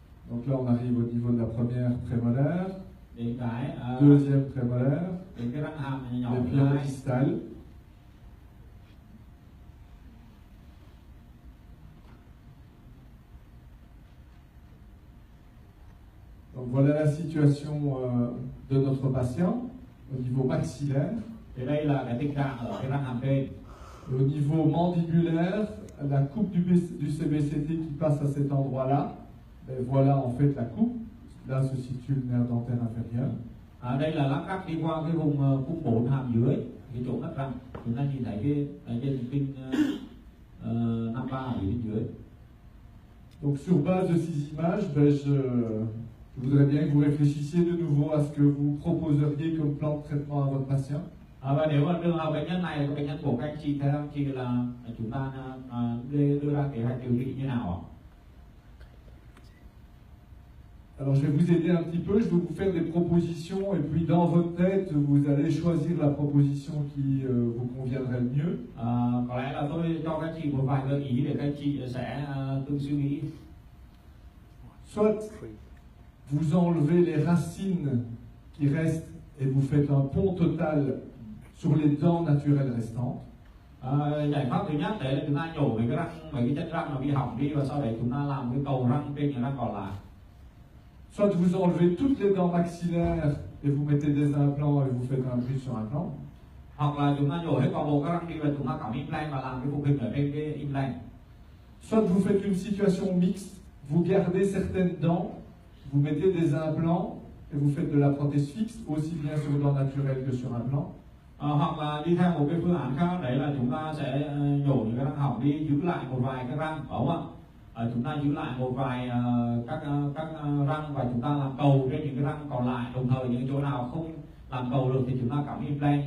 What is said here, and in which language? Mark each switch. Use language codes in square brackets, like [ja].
[fr] Donc là, on arrive au niveau de la première prémolaire, [vi] Đến cái [fr] deuxième prémolaire, [vi] đến cái răng hàm nhỏ [fr] et [vi] thứ [fr] puis un 2. distal. Donc voilà la situation de notre patient au niveau maxillaire. [vi] Thì đây là cái tình trạng ở cái răng hàm trên. [fr] Au niveau mandibulaire, la coupe du CBCT qui passe à cet endroit-là, ben voilà en fait la coupe. Là se situe le nerf dentaire inférieur. [vi] Đây là lát cắt đi qua cái vùng khúc 4 hàm dưới, cái chỗ cắt răng. Chúng ta nhìn thấy cái trên kinh 53 ở bên dưới. [fr] Donc sur base de ces images, ben je voudrais bien que vous réfléchissiez de nouveau à ce que vous proposeriez comme plan de traitement à votre patient. [vi] Và nếu mà trường hợp bệnh nhân này là bệnh nhân của các anh chị, theo anh chị là chúng ta đưa ra kế hoạch điều trị như nào ạ? [fr] Alors je vais vous aider un petit peu, je vais vous faire des propositions et puis dans votre tête, vous allez choisir la proposition qui vous conviendrait le mieux. [vi] Có lẽ là tôi cho các chị một vài gợi ý để các anh chị sẽ tự suy nghĩ. [fr] Soit vous enlevez les racines qui restent et vous faites un pont total sur les dents naturelles restantes. [vi] Giải pháp thứ nhất đấy là chúng ta nhổ mấy cái chất răng nó bị hỏng đi và sau đấy chúng ta làm cái cầu răng trên những răng còn lại. [fr] Soit vous enlevez toutes les dents maxillaires et vous mettez des implants et vous faites un bridge sur implant. [vi] Hoặc là chúng ta nhổ hết toàn bộ các răng đi và chúng ta cắm implant và làm cái phục hình ở trên cái implant. [fr] Soit vous faites une situation mixte, vous gardez certaines dents, vous mettez des implants et vous faites de la prothèse fixe aussi bien sur dents naturelles que sur implant. [vi] Hoặc là đi theo một cái phương án khác, đấy là chúng ta sẽ nhổ những cái răng hỏng đi, giữ lại một vài cái răng, đúng không ạ? Chúng ta giữ lại một vài các răng và chúng ta làm cầu trên những cái răng còn lại, đồng thời những chỗ nào không làm cầu được thì chúng ta cắm implant.